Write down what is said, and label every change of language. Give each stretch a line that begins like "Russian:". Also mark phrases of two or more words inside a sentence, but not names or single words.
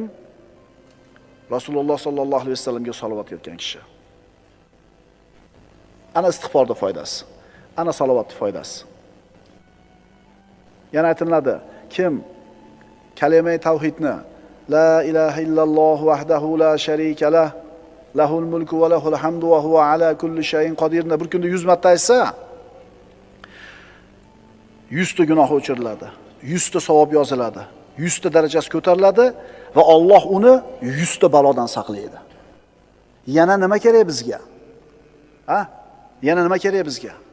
Uzbek: Rasululloh
Arabic: sollallohu alayhi vasallamga
Uzbek: salovat etgan kishi. Ana istig'forda foydasi. Ana salovatning foydasi. Yana aytiladi, kim kalima tavhidni
Arabic: لا إله إلا الله وحده لا شريك له له الملك وله الحمد وهو على كل شيء قدير
Uzbek: bir kunda 100 marta aytsa, 100 ta gunoh o'chiriladi, 100 ta savob yoziladi, 100 ta darajasi ko'tariladi va Alloh uni 100 ta balodan saqlaydi. Yana nima kerak bizga? Ha? Yana nima kerak bizga?